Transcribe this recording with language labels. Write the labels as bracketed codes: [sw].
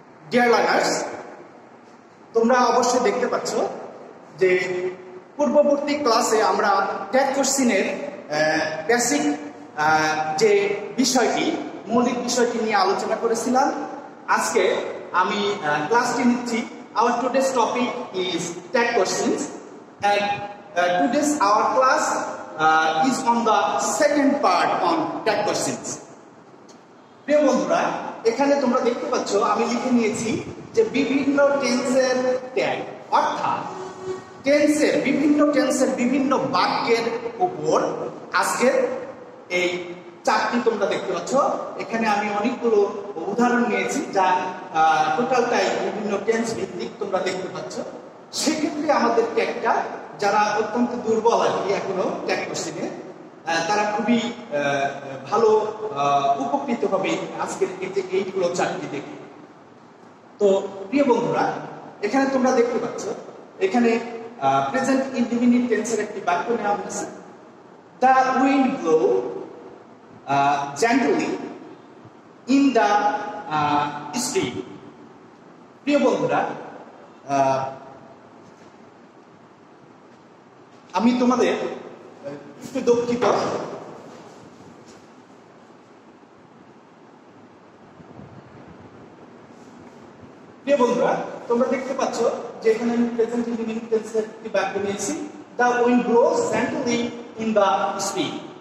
[bn] Dear learners, তোমরা অবশ্যই দেখতে পাচ্ছ যে পূর্ববর্তী ক্লাসে আমরা ট্যাগ কোশ্চেনের বেসিক যে বিষয়টি, মৌলিক বিষয়টি নিয়ে আলোচনা করেছিলাম। আজকে আমি ক্লাসটি নিচ্ছি। [en] Our today's topic is tag questions, and today's our class is on the second part on tag questions. [bn] প্রিয় বন্ধুরা, এখানে তোমরা দেখতে পাচ্ছ আমি লিখে নিয়েছি যে বিভিন্ন টেন্সের ট্যাগ, অর্থাৎ বিভিন্ন টেন্সের বিভিন্ন বাক্যের উপর আজকে এই চারটি তোমরা দেখতে পাচ্ছ। এখানে আমি অনেকগুলো উদাহরণ নিয়েছি যা টোটালটাই বিভিন্ন টেন্স ভিত্তিক তোমরা দেখতে পাচ্ছ। সেক্ষেত্রে আমাদের ট্যাগটা যারা অত্যন্ত দুর্বল আর কি এখনো ট্যাগ কোশ্চেনে, তারা খুবই ভালো উপকৃত হবে আজকের এইগুলো চারটি দেখে। তো প্রিয় বন্ধুরা, এখানে তোমরা দেখতে পাচ্ছ এখানে প্রেজেন্ট ইনডিফিনিট টেন্সের একটি বাক্য নেওয়া হয়েছে। [en] The wind blow gently in the street. [bn] প্রিয় বন্ধুরা, আমি তোমাদের একটু দুঃখিত, প্রিয় বন্ধুরা, তোমরা দেখতে পাচ্ছ যে এখানে আমি প্রেজেন্ট ইনডিফিনিট টেন্সের একটি বাক্য নিয়েছি, [en] The wind blows gently in the street.